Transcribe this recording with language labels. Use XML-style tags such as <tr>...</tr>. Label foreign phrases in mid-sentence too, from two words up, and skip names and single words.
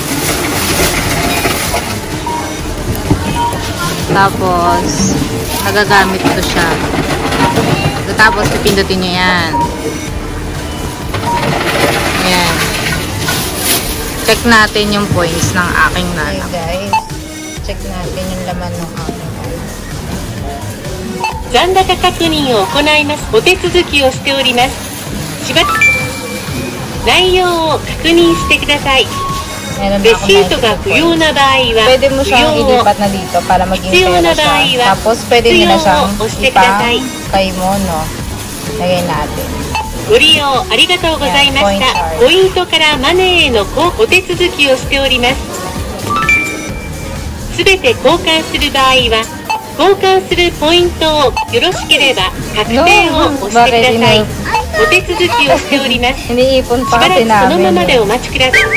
<tl>Tapos, nagagamit ko siya. Tapos, pipindutin nyo yan. Ayan. Check natin yung points ng aking nanak.</tl> <en>Okay guys,</en> <tl>check natin yung laman ng aking nanak.</tl> <ja>残高確認を行います。お手続きをしております。しばらく内容を確認してください。レシートが不要な場合は</ja> <tl>pwede mo siyang ilipat na dito para maging pera siya. Tapos pwede nyo na siyang ipang-kay mo, no? Lagay natin.</tl> <ja>ご利用ありがとうございました。ポイントからマネーへのお手続きをしております。すべて交換する場合は交換するポイントをよろしければ確定を押してください。お手続きをしております。しばらくそのままでお待ちください。</ja>